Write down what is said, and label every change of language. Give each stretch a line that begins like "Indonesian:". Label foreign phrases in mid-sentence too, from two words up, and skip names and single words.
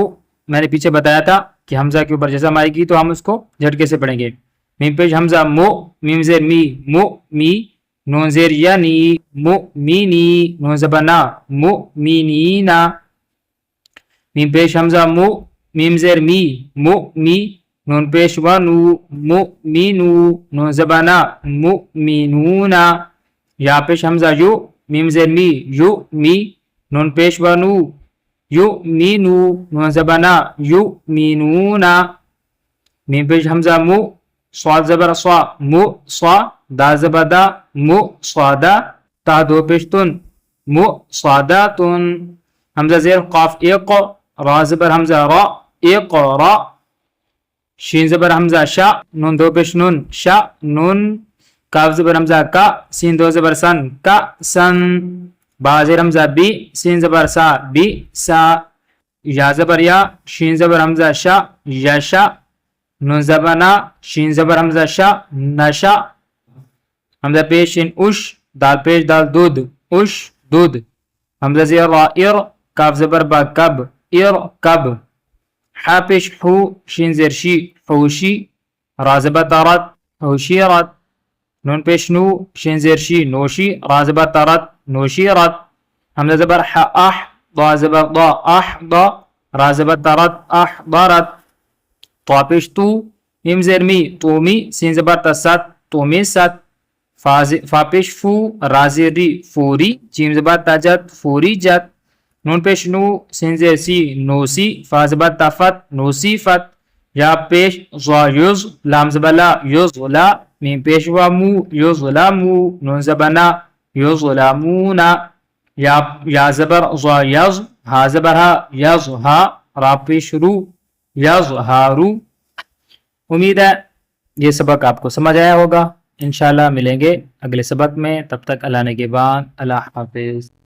Urdu: میں نے پیچھے بتایا تھا کہ حمزہ کے اوپر جزم آئے گی تو ہم اس کو جھٹکے سے پڑھیں گے. میم پیش حمزہ مو، میم زیر می مو می، نون زیر یعنی مؤمنی، نون زبر نا مؤمنینا، میم پیش حمزہ مو، میم زیر می مؤمی، نون پیش ونو مؤمنو، نون زبر نا مؤمنونا، یا پیش حمزہ یو، میم زیر می یو می، نون پیش ونو یؤمنو، نون زبر نا یؤمنونا، میم پیش حمزہ مو، صاد زبر صا مو صا، دا زبر دا مو صادا، تا دو پیشتن مو صاداتن. حمزہ زیر قاف ایق، را زبر حمزہ را ایق را، شین زبر حمزہ شا، نون دو پیش نون شا نون، کاف زبر حمزہ کا، سین دو زبر سن کا سن، با زیر حمزہ بی، سین زبر سا بی سا، یا زبر یا، شین زبر حمزہ شا یا شا، نون زبر نا، شین زبر حمزہ شا نشا. حمزہ پیش شین اش، دال پیش دال دود اش دود. حمزہ زیر را ار، کاف زبر با کب ار کب، حا پیش حو، شین زیر شی حوشی، را زبر تارت حوشی رت، نون پیش نو، شین زیر شی نوشی، را زبر تارت نوشی رت. حمزہ زبر حا اح، ضا زبر ضا اح ضا، را زبر تارت اح ضارت. طا پیش تو، میم زیر می تومی، سین زبر تست تومی ست، فا پیش فو، را زیر ری فوری، جیم زبر تجت فوری جت، نون پیش نو، سین زیر سی نوسی، فا زبر تفت نوسی فت، یا پیش ضا یز لام زبلا یظلا میم پیش وا مو یظلمو نون زبنا یظلمونا یا زبر ضا یز ہا زبر ہا یز ہا را پیش رو یظہارو۔ امید ہے یہ سبق آپ کو سمجھ آیا ہوگا۔ انشاءاللہ ملیں گے اگلے سبق میں، تب تک اللہ نگہبان، اللہ حافظ۔